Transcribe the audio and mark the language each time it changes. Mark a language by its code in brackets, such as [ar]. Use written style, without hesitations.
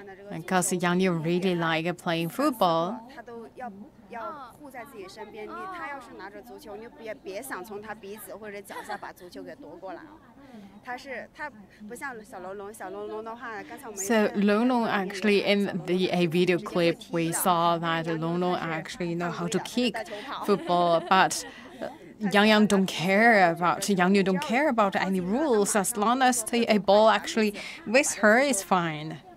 [en] Because Yang Niu really like playing football. [zh] 要护在自己身边，他要是拿着足球，你别想从他鼻子或者脚下把足球给夺过来啊。他不像小龙龙的话，刚才我们 [en] So Long Long actually in the video clip we saw that Long Long actually know how to kick football, but Yang don't care about Yang Niu don't care about any rules as long as the ball actually with her is fine.